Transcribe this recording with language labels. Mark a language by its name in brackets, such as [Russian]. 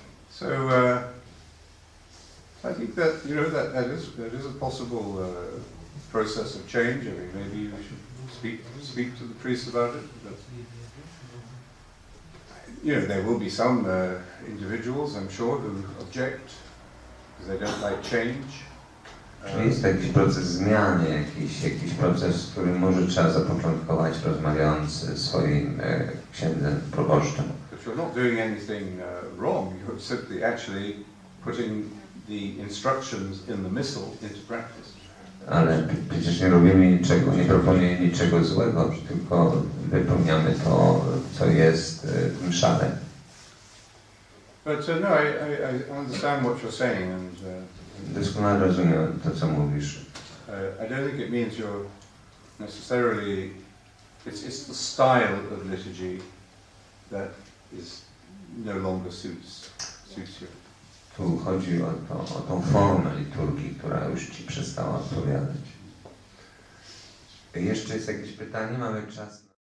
[English] So I think that that is a possible process of change. I mean, maybe we should speak to the priests about it. But, there will be some individuals, I'm sure, who object because they don't like change. [Polish] Jest jakiś proces zmiany, jakiś proces, który może trzeba zapoczątkować, rozmawiając z swoim księdzem, proboszczem. [English] But you're not doing anything wrong. You're simply actually putting the instructions in the missal into practice. [Polish] Ale przecież nie robimy niczego, nie proponujemy niczego złego, tylko wypełniamy to, co jest w mszale. [English] But no, I understand what you're saying, and [Polish] Doskonale rozumiem to, co mówisz. [English] I don't think it means you're necessarily. It's the style of liturgy that is no longer suits you. [Polish] Tu chodzi o tą formę liturgii, która już Ci przestała odpowiadać. Jeszcze jest jakieś pytanie? Mamy czas.